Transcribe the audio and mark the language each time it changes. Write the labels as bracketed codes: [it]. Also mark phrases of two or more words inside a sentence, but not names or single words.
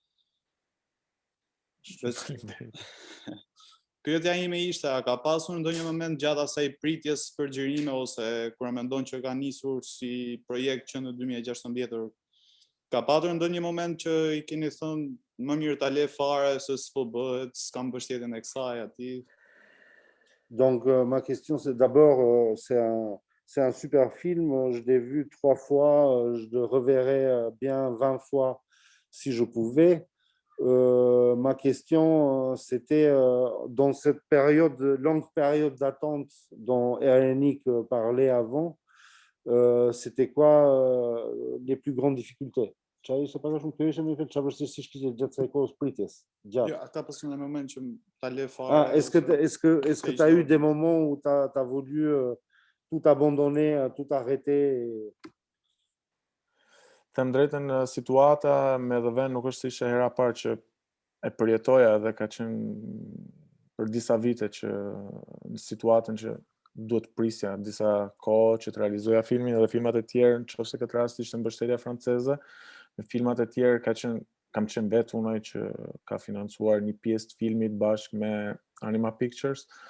[sq] Pyetja ime ishte, a ka pasur ndonjë moment gjatë asaj pritjes për xhirime ose kur e mendon që ka nisur si projekt që në 2016 ka patur ndonjë moment që i keni thënë më mirë ta le fare se s'po bëhet, s'kam mbështetjen e kësaj aty? [fr] Donc, ma question, c'est d'abord, c'est un super film. Je l'ai vu 3 fois. Je le reverrai bien 20 fois si je pouvais. Ma question, c'était dans cette longue période d'attente dont Erenik parlait avant, c'était quoi les plus grandes difficultés? [sq] Çaj ishte pak a shumë pyetje, më çfarë vështirësisht kishte gjatë kësaj kohës pritjes? Gjatë. Jo, ka pasur një moment që ta le fare. [fr] Est-ce que tu as eu des moments où tu as voulu tout abandonner, tout arrêter? [sq] Them drejtën, situata me The Ven nuk është ishte hera parë që e përjetoja dhe ka qenë për disa vite që në situatën që duhet prisja disa kohë që të realizoja filmin edhe filmat e tjerë, nëse këtë rast ishte mbështetja franceze, në filmat e tjerë kam qenë vetë unaj që ka financuar një pjesë të filmit bashkë me Anima Pictures.